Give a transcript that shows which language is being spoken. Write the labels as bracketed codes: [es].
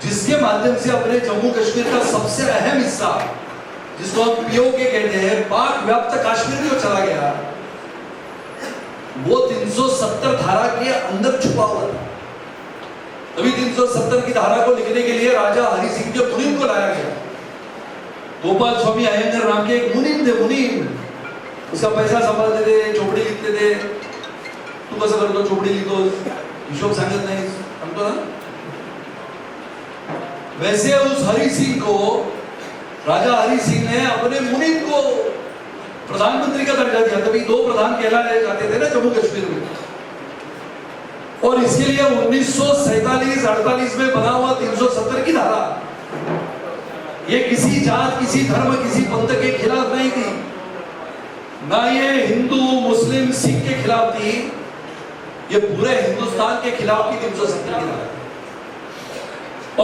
[hi] जिसके माध्यम से अपने जम्मू कश्मीर का सबसे अहम हिस्सा, जिसको हम पीओके कहते हैं, पाक व्याप्त कश्मीर जो चला गया, वो 370 धारा के अंदर छुपा हुआ था। तभी 370 की धारा को लिखने के लिए राजा हरि सिंह के मुनीम को लाया गया। गोपाल स्वामी अयंगर नाम के एक मुनीम थे, मुनीम उसका पैसा संभालते थे, चोपड़ी लिखते थे। [mr] तू कसं करतो चोपड़ी लिखतो, हिशोब सांगत नाही, सांगतो ना। [hi] वैसे उस हरि सिंह को, राजा हरि सिंह ने अपने मुनीम को प्रधानमंत्री का दर्जा दिया। तभी 2 प्रधान कहलाए जाते थे ना जम्मू कश्मीर में। और इसके लिए 1947-48 में बना हुआ 370 की धारा, ये किसी जात, किसी धर्म, किसी पंथ के खिलाफ नहीं थी, ना ये हिंदू, मुस्लिम, सिख के खिलाफ थी, ये पूरे हिंदुस्तान के खिलाफ थी 370 की धारा।